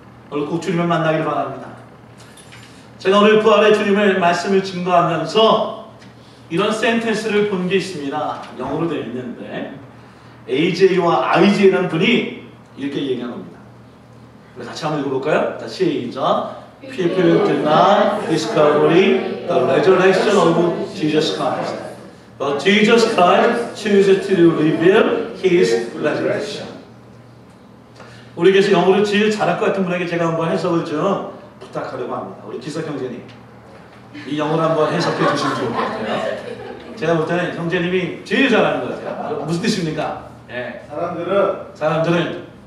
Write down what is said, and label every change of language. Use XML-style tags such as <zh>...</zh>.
<ko>오늘 꼭 주님을 만나기를 바랍니다. 제가 오늘 부활의 주님의 말씀을 증거하면서 이런 센텐스를 본 게 있습니다. 영어로 되어 있는데 AJ와 IJ라는 분이 이렇게 얘기한 겁니다. 우리 같이 한번 읽어볼까요? 다시 시작.</ko> <en>People did not discover the resurrection of Jesus Christ, but Jesus Christ chooses to reveal His resurrection.</en> <ko>우리에게서 영어를 제일 잘할 것 같은 분에게 제가 한번 해석을 좀 부탁하려고 합니다. 우리 기석 형제님, 이 영어를 한번 해석해 주시면 좋을 것 같아요. 제가 볼 때는 형제님이 제일 잘하는 것 같아요. 무슨 뜻입니까? 예. 사람들은</ko>